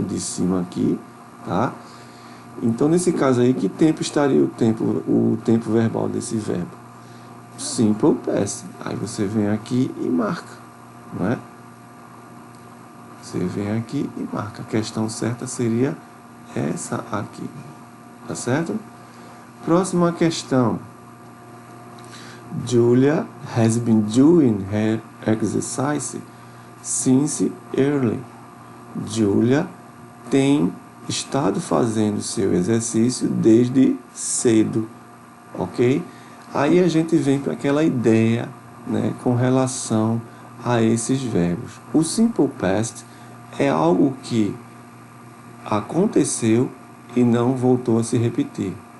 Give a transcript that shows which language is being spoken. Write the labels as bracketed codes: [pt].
[pt] O de cima aqui, tá? Então, nesse caso aí, que tempo estaria o tempo verbal desse verbo? Simple past. Aí você vem aqui e marca, não é? Você vem aqui e marca. A questão certa seria essa aqui, tá certo? Próxima questão. [en] Julia has been doing her exercise since early. [pt] Julia tem estado fazendo seu exercício desde cedo, ok? Aí a gente vem para aquela ideia, né, com relação a esses verbos. O simple past é algo que aconteceu e não voltou a se repetir.